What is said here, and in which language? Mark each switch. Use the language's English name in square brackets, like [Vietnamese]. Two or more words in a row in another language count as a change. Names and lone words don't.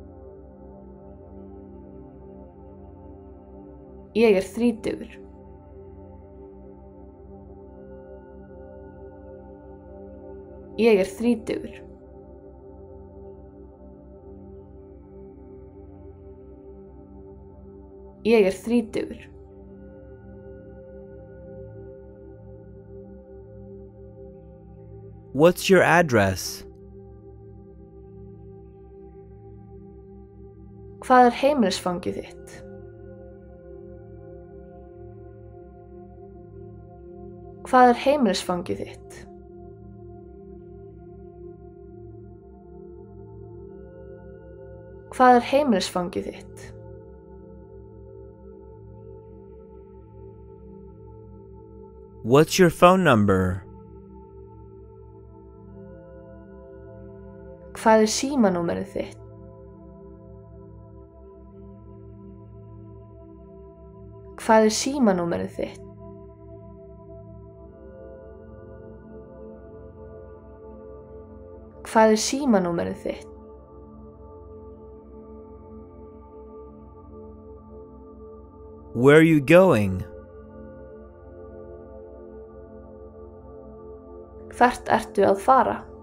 [Icelandic] Ég er 30. Ég er 30. Ég er 30. [English] What's your address? [Icelandic] Hvað er heimilisfangið þitt? Hvað er heimilisfangið þitt? Hvað er heimilisfangið þitt? [English] What's your phone number? [Icelandic] Hvað er símanúmerið þitt? Hvað er símanúmerið þitt? Hvað er símanúmerið þitt? [English] Where are you going? [Icelandic] Hvert ertu að fara?